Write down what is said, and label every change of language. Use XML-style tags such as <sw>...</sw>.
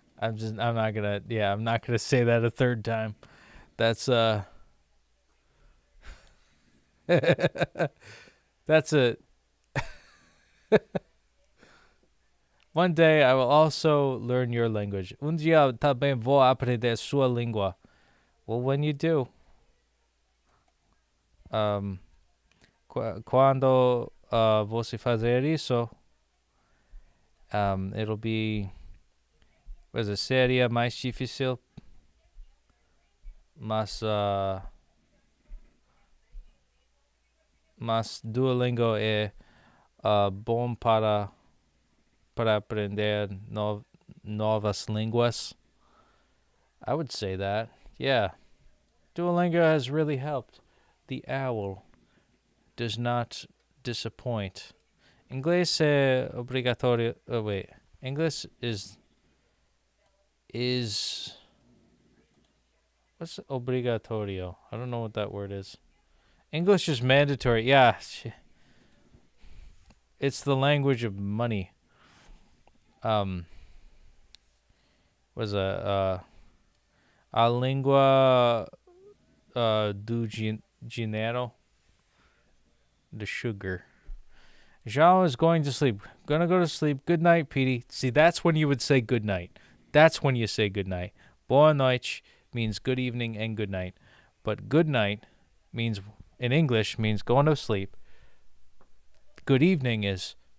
<en>I'm not gonna say that a third time. That's that's a One day I will also learn your language.</en> <pt>Dia também vou aprender sua língua.</pt> <en>Well, when you do,</en> <pt>quando você fazer isso,</pt> <en>it'll be,</en> <pt>seria mais difícil, mas Duolingo é bom para aprender novas línguas.</pt> <en>I would say that. Yeah. Duolingo has really helped. The owl does not disappoint.</en> <pt>Inglês é obrigatório.</pt> <en>Oh, wait. English is what's obligatorio? I don't know what that word is. English is mandatory. Yeah. It's the language of money.</en> <pt>A língua do dinheiro,</pt> <en>the sugar. Jean is going to sleep. Gonna go to sleep. Good night, Petey. See, that's when you would say good night. That's when you say good night. Boa noite means good evening and good night. But good night in English means going to sleep. Good evening is</en>